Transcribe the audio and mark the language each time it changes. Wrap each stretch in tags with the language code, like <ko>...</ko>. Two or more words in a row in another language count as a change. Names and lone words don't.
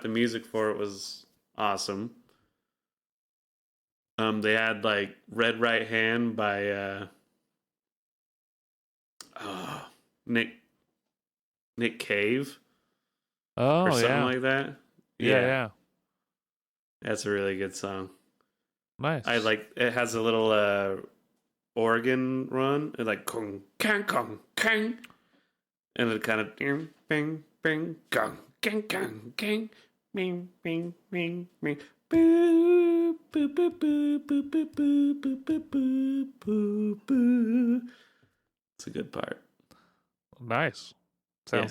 <en>The music for it was awesome. They had like Red Right Hand by Nick Cave. or Oh something yeah. like that. Yeah, Yeah, yeah. that's a really good song. I Nice. like it has a little organ run. It's like kong kang, and it kind of bing bing bing gong gang gang gang bing bing bing bing boo boo boo boo boo boo boo boo boo boo boo boo. It's a good part. Nice. Yeah,</en>